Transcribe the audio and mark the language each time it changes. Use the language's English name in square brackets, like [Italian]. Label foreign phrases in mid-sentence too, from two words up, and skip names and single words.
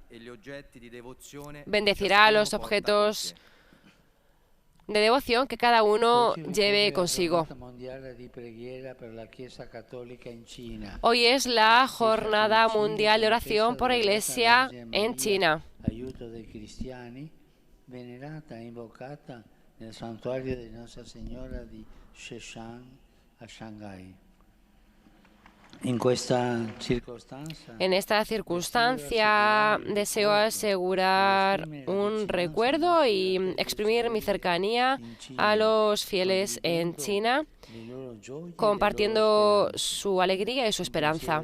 [Spanish] Bendecirá los objetos de devoción que cada uno lleve consigo. Hoy es la Jornada Mundial de Oración por la Iglesia en China. [Italian] Venerata e invocata nel santuario di Nostra Signora di Sheshan a Shanghái. [Spanish] En esta circunstancia deseo asegurar un recuerdo y exprimir mi cercanía a los fieles en China, compartiendo su alegría y su esperanza.